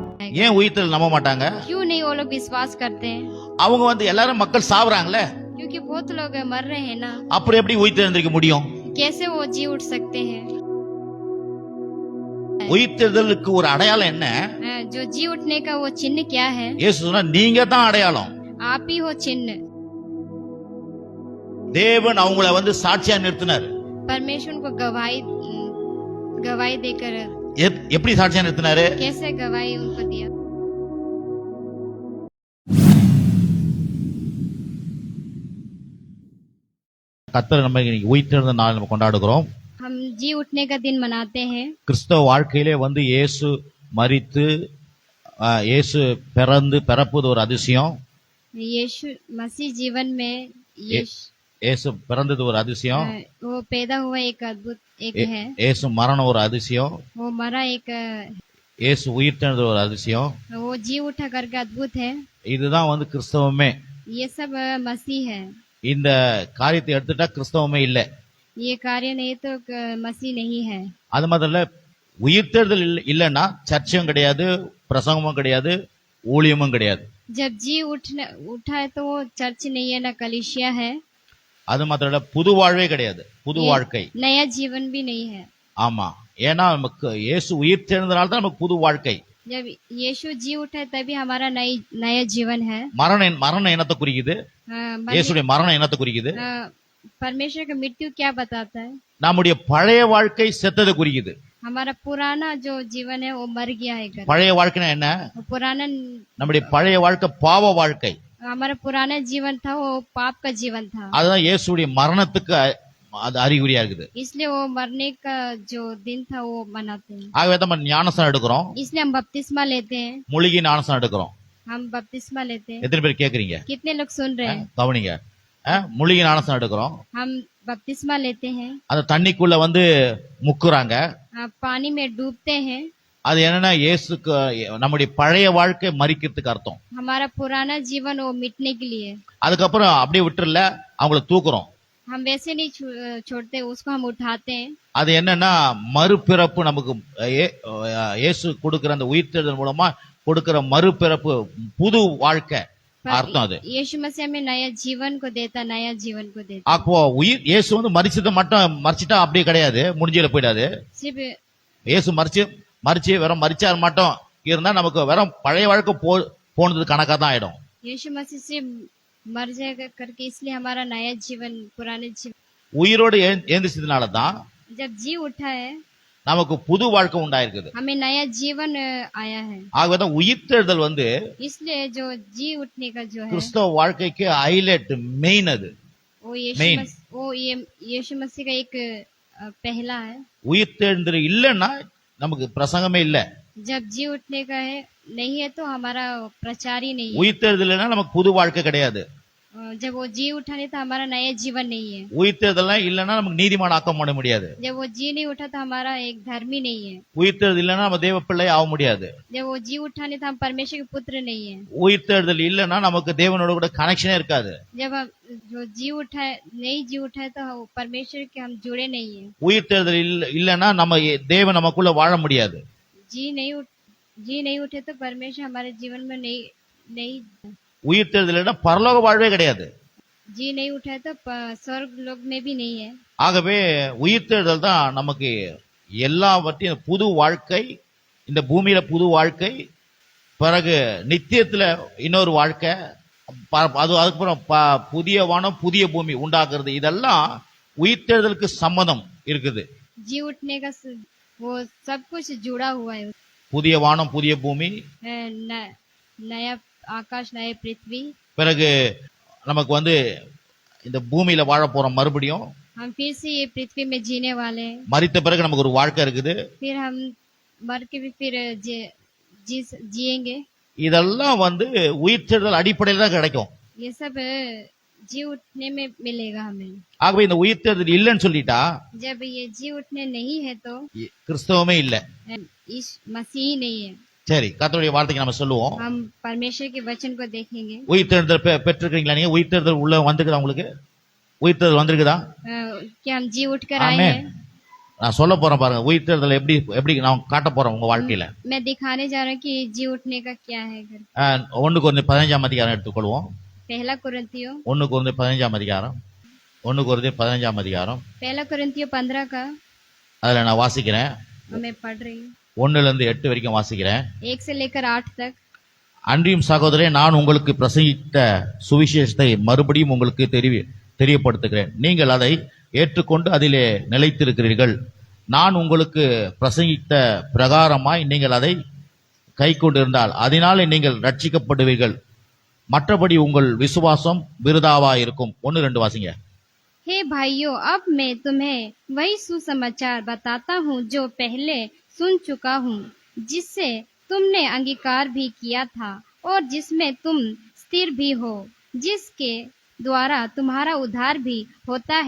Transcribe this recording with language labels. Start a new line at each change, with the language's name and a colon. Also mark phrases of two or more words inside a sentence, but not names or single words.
Hindi: हैं?
Tamil: ஏன் உயிர்த்தெழுதல் நம்ப மாட்டாங்க?
Hindi: क्यों नहीं वो लोग विश्वास करते हैं?
Tamil: அவங்க எல்லாரும் மக்கள் சாவறாங்களே,
Hindi: क्योंकि बहुत लोग मर रहे हैं ना,
Tamil: அப்புறம் எப்படி உயிர்த்தெழுந்திருக்க முடியும்?
Hindi: कैसे वो जी उठ सकते हैं?
Tamil: உயிர்த்தெழுதலுக்கு ஒரு அடையாளம் என்ன?
Hindi: जो जी उठने का वो चिन्ह क्या है?
Tamil: இயேசு சொன்னா நீங்க தான் அடையாளம்.
Hindi: आप ही हो चिन्ह.
Tamil: தேவன் அவங்கள சாட்சியா நிறுத்தினார்.
Hindi: परमेश्वर को गवाही देकर
Tamil: எப்படி சாட்சியா நிறுத்தினாரு?
Hindi: कैसे गवाही उनको दिया?
Tamil: கர்த்தர் நம்ம இன்னைக்கு உயிர்த்தெழுந்த நாள் நம்ம கொண்டாடுகிறோம்.
Hindi: हम जी उठने का दिन मनाते हैं.
Tamil: கிறிஸ்தவ வாழ்க்கையிலே இயேசு மரித்து இயேசு பிறப்பது ஒரு அதிசயம்.
Hindi: यीशु मसीह जीवन में
Tamil: இயேசு பிறந்தது ஒரு அதிசயம்.
Hindi: वो पैदा हुआ एक अद्भुत एक है.
Tamil: இயேசு மரணம் ஒரு அதிசயம்.
Hindi: वो मरा एक.
Tamil: இயேசு உயிர்த்தெழுந்தது ஒரு அதிசயம்.
Hindi: वो जी उठा करके अद्भुत है.
Tamil: இதுதான் கிறிஸ்தவமே.
Hindi: ये सब मसीह है.
Tamil: இந்த காரியத்தை எடுத்துட்டா கிறிஸ்தவமே இல்ல.
Hindi: ये कार्य नहीं तो मसीह नहीं है.
Tamil: அது முதல்ல உயிர்த்தெழுதல் இல்லைன்னா சர்ச்சையும் கிடையாது, பிரசங்கமும் கிடையாது, ஊழியமும் கிடையாது.
Hindi: जब जी उठा है तो वो चर्च नहीं है ना कलीसिया है.
Tamil: அது மாத்திரம் இல்ல, புது வாழ்வே கிடையாது, புது வாழ்க்கை,
Hindi: नया जीवन भी नहीं है.
Tamil: ஆமா, ஏன்னா நமக்கு இயேசு உயிர்த்தெழுந்தனால தான் நமக்கு புது வாழ்க்கை.
Hindi: जब यीशु जी उठा है तभी हमारा नया जीवन है.
Tamil: மரணம் என்னத்தை குறிக்குது? இயேசுடைய மரணம் என்னத்தை குறிக்குது?
Hindi: परमेश्वर का मृत्यु क्या बताता है?
Tamil: நம்முடைய பழைய வாழ்க்கை செத்ததை குறிக்குது.
Hindi: हमारा पुराना जो जीवन है वो मर गया है.
Tamil: பழைய வாழ்க்கைனா என்ன?
Hindi: पुराना
Tamil: நம்முடைய பழைய வாழ்க்கை பாவ வாழ்க்கை.
Hindi: हमारा पुराना जीवन था वो पाप का जीवन था.
Tamil: அதுதான் இயேசுடைய மரணத்துக்கு அது அறிகுறியா இருக்குது.
Hindi: इसलिए वो मरने का जो दिन था वो मनाते हैं.
Tamil: ஆகவே தான் நம்ம ஞானஸ்நானம் எடுக்கிறோம்.
Hindi: इसलिए हम बपतिस्मा लेते हैं.
Tamil: மூலிகை ஞானஸ்நானம் எடுக்கிறோம்.
Hindi: हम बपतिस्मा लेते हैं.
Tamil: எத்தனை பேர் கேக்குறீங்க?
Hindi: कितने लोग सुन रहे हैं?
Tamil: கவனிங்க. மூலிகை ஞானஸ்நானம் எடுக்கிறோம்.
Hindi: हम बपतिस्मा लेते हैं.
Tamil: அந்த தண்ணிக்குள்ள முக்குறாங்க.
Hindi: पानी में डूबते हैं.
Tamil: அது என்னன்னா இயேசுக்கு நம்முடைய பழைய வாழ்க்கை மரிக்கிறதுக்கு அர்த்தம்.
Hindi: हमारा पुराना जीवन वो मिटने के लिए.
Tamil: அதுக்கப்புறம் அப்படியே விட்டுறல, அவங்கள தூக்குறோம்.
Hindi: हम वैसे नहीं छोड़ते, उसको हम उठाते हैं.
Tamil: அது என்னன்னா மறுபிறப்பு. நமக்கு இயேசு கொடுக்கிற அந்த உயிர்த்தெழுதல் மூலமா கொடுக்கிற மறுபிறப்பு, புது வாழ்க்கை அர்த்தம் அது.
Hindi: यीशु मसीह हमें नया जीवन को देता, नया जीवन को देता.
Tamil: அப்போ இயேசு மரிச்சதை மட்டும் மரிச்சிட்டா அப்படியே கிடையாது, முடிஞ்சல போயிடாது. இயேசு மரிச்சு வெறும் மரிச்சார் மட்டும் இருந்தா நமக்கு வெறும் பழைய வாழ்க்கை போனது கணக்கா தான் ஆயிடும்.
Hindi: यीशु मसीह से मर जाएगा करके इसलिए हमारा नया जीवन पुराने जीवन.
Tamil: உயிரோடு எழுந்திருச்சதுனால தான்
Hindi: जब जी उठा है
Tamil: நமக்கு புது வாழ்க்கை உண்டாயிருக்குது.
Hindi: हमें नया जीवन आया है.
Tamil: ஆகவே தான் உயிர்த்தெழுதல்
Hindi: इसलिए जो जी उठने का जो है
Tamil: கிறிஸ்தவ வாழ்க்கைக்கு ஹைலைட், மெயின். அது
Hindi: वो यीशु मसीह का एक पहला है.
Tamil: உயிர்த்தெழுதல் இல்லைன்னா நமக்கு பிரசங்கமே இல்ல.
Hindi: जब जी उठने का है नहीं है तो हमारा प्रचार ही नहीं है.
Tamil: உயிர்த்தெழுதல் இல்லைன்னா நமக்கு புது வாழ்க்கை கிடையாது.
Hindi: जब वो जी उठा नहीं तो हमारा नया जीवन नहीं है.
Tamil: உயிர்த்தெழுதல் இல்லைன்னா நமக்கு நீதிமான் ஆக்க முடியாது.
Hindi: जब वो जी नहीं उठा तो हमारा एक धर्मी नहीं है.
Tamil: உயிர்த்தெழுதல் இல்லைன்னா நம்ம தேவ பிள்ளை ஆக முடியாது.
Hindi: जब वो जी उठा नहीं तो हम परमेश्वर के पुत्र नहीं है.
Tamil: உயிர்த்தெழுதல் இல்லைன்னா நமக்கு தேவனோட கூட கனெக்ஷனே இருக்காது.
Hindi: जब हम जो जी उठा नहीं जी उठा तो परमेश्वर के हम जुड़े नहीं है.
Tamil: உயிர்த்தெழுதல் இல்லைன்னா நம்ம தேவன் நமக்குள்ள வாழ முடியாது.
Hindi: जी नहीं उठे तो परमेश्वर हमारे जीवन में नहीं.
Tamil: உயிர்த்தெழுதல் பரலோக வாழ்வே கிடையாது.
Hindi: जी नहीं उठा तो स्वर्ग लोक में भी नहीं है.
Tamil: ஆகவே உயிர்த்தெழுதல் தான் நமக்கு எல்லாவற்றையும் புது வாழ்க்கை, இந்த பூமியில புது வாழ்க்கை, பிறகு நித்தியத்துல இன்னொரு வாழ்க்கை, அதுக்கப்புறம் புதிய வானம் புதிய பூமி உண்டாக்குறது. இதெல்லாம் உயிர்த்தெழுதலுக்கு சம்மதம் இருக்குது.
Hindi: जी उठने का वो सब कुछ जुड़ा हुआ है.
Tamil: புதிய வானம் புதிய பூமி,
Hindi: नया आकाश नया पृथ्वी.
Tamil: பிறகு நமக்கு இந்த பூமியில வாழ போறோம் மறுபடியும்.
Hindi: हम फिर से ये पृथ्वी में जीने वाले हैं.
Tamil: மரித்த பிறகு நமக்கு ஒரு வாழ்க்கை இருக்குது.
Hindi: फिर हम मर के भी फिर जिएंगे.
Tamil: இதெல்லாம் உயிர்த்தெழுதல் அடிப்படையில் தான் கிடைக்கும்.
Hindi: ये सब जी उठने में मिलेगा हमें.
Tamil: ஆகவே இந்த உயிர்த்தெழுதல் இல்லைன்னு சொல்லிட்டா,
Hindi: जब ये जी उठने नहीं है तो
Tamil: கிறிஸ்தவமே இல்ல,
Hindi: मसीह नहीं है.
Tamil: சரி, கர்த்தருடைய வார்த்தைக்கு நம்ம சொல்லுவோம்.
Hindi: हम परमेश्वर के वचन को देखेंगे.
Tamil: உயிர்த்தெழுதல் பெற்றிருக்கீங்களா? நீங்க உயிர்த்தெழுதல் உள்ள வந்திருக்குதா? உங்களுக்கு உயிர்த்தெழுதல் வந்திருக்குதா?
Hindi: क्या हम जी उठ कर आए हैं?
Tamil: நான் சொல்ல போறேன் பாருங்க, உயிர்த்தெழுதல் எப்படி எப்படி நான் காட்ட போறேன் உங்க வாழ்க்கையில.
Hindi: मैं दिखाने जा रहा हूँ कि जी उठने का क्या है घर।
Tamil: 1 கொரிந்தியர் 15ஆம் அதிகாரம் எடுத்துக்கொள்வோம்.
Hindi: पहला कुरिन्थियों
Tamil: 1 கொரிந்தியர் 15ஆம் அதிகாரம். 1 கொரிந்தியர் 15ஆம் அதிகாரம்.
Hindi: पहला कुरिन्थियों 15 का
Tamil: அதுல நான் வாசிக்கிறேன்.
Hindi: मैं पढ़ रही हूँ
Tamil: 1ல இருந்து 8 வரைக்கும் வாசிக்கிறேன்.
Hindi: 1 से लेकर 8 तक।
Tamil: அன்றியும் சகோதரே, நான் உங்களுக்கு பிரசங்கித்த சுவிசேஷத்தை மறுபடியும் உங்களுக்கு தெரியப்படுத்துகிறேன். நீங்கள் அதை ஏற்றுக்கொண்டு அதிலே நிலைத்திருக்கிறீர்கள். நான் உங்களுக்கு பிரசங்கித்த பிரகாரமாய் நீங்கள் அதை கை கொண்டிருந்தால் அதனாலே நீங்கள் ரட்சிக்கப்படுவீர்கள். மற்றபடி உங்கள் விசுவாசம் விருதாவா இருக்கும். 1-2 வாசிங்க.
Hindi: हे भाइयों, अब मैं तुम्हें वही सुसमाचार बताता हूँ जो पहले सुन चुका हूँ, जिससे तुमने अंगीकार भी किया था और जिसमें तुम स्थिर भी हो, जिसके द्वारा तुम्हारा उद्धार भी होता है।